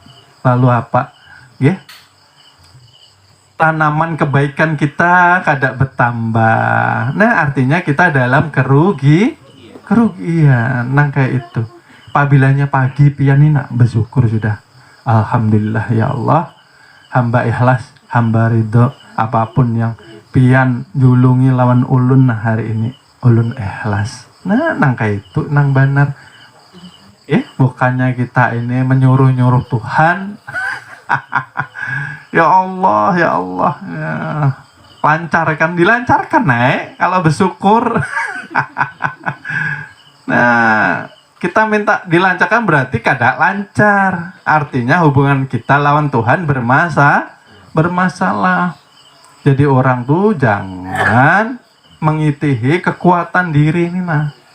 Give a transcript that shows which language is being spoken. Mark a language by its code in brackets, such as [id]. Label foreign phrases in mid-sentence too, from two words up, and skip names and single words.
[bjn] Lalu apa? Ya? Tanaman kebaikan kita kada bertambah. Nah, artinya kita dalam kerugian. Nah, kayak itu. Apabila pagi pianina bersyukur sudah. [ar] الحمد لله يا الله, [bjn] hamba ikhlas, hamba ridho, apapun yang pian julungi lawan ulun hari ini, ulun ikhlas. Nah, nang kayak itu, nang benar. Bukannya kita ini menyuruh-nyuruh Tuhan. [ar] يا الله، يا الله, ya. [bjn] Lancarkan, dilancarkan kalau bersyukur. Nah, kita minta dilancarkan berarti kada lancar. Artinya hubungan kita lawan Tuhan bermasalah. Jadi orang tuh jangan mengitihi kekuatan diri ini mah.